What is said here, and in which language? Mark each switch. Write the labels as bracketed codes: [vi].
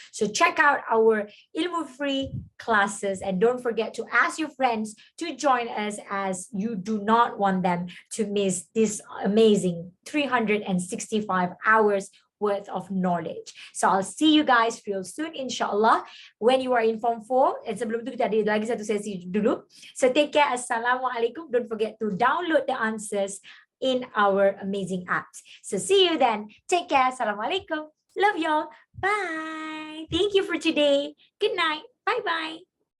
[en] So check out our Ilmu Free classes, and don't forget to ask your friends to join us, as you do not want them to miss this amazing 365 hours worth of knowledge. So I'll see you guys real soon, inshallah, when you are in Form 4. [ms] And sebelum itu kita ada lagi satu sesi dulu. [en] So take care. Assalamualaikum. Don't forget to download the answers in our amazing apps. So see you then. Take care. Assalamualaikum. Love y'all. Bye. Thank you for today. Good night. Bye-bye.